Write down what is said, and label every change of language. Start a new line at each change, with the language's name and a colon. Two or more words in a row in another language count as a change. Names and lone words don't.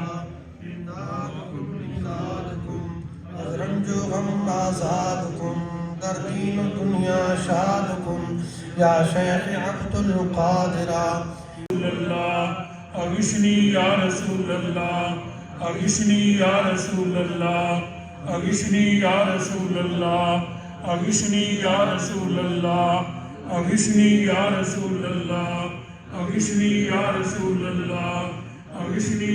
Persian: از رنج و غم آزاد کن در دین و دنیا شاد کن یا شیخ عبدالقادر
Arabic: اغثنی یا رسول اللہ اغثنی یا رسول اللہ اغثنی یا رسول اللہ اغثنی یا رسول اللہ اغثنی یا رسول اللہ اغثنی یا رسول اللہ اغثنی